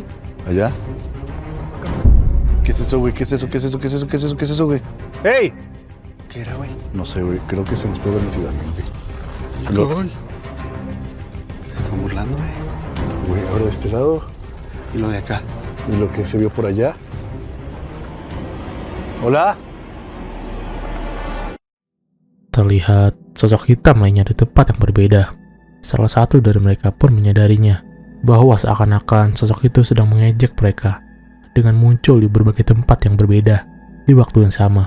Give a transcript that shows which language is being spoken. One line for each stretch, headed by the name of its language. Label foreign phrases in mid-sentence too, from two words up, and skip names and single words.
Spanish: Allá. ¿Qué es eso, güey? ¿Qué es eso? ¿Qué es eso? ¿Qué es eso? ¿Qué es eso? ¿Qué es eso, güey? ¡Ey! ¿Qué era, güey? No sé, güey. Creo que se nos puede haber metido alguien. Se están burlando, güey. Güey, ahora de este lado. Y lo de acá. Y lo que se vio por allá. Hola.
Indonesian: Terlihat sosok hitam lainnya di tempat yang berbeda. Salah satu dari mereka pun menyadarinya bahwa seakan-akan sosok itu sedang mengejek mereka dengan muncul di berbagai tempat yang berbeda di waktu yang sama.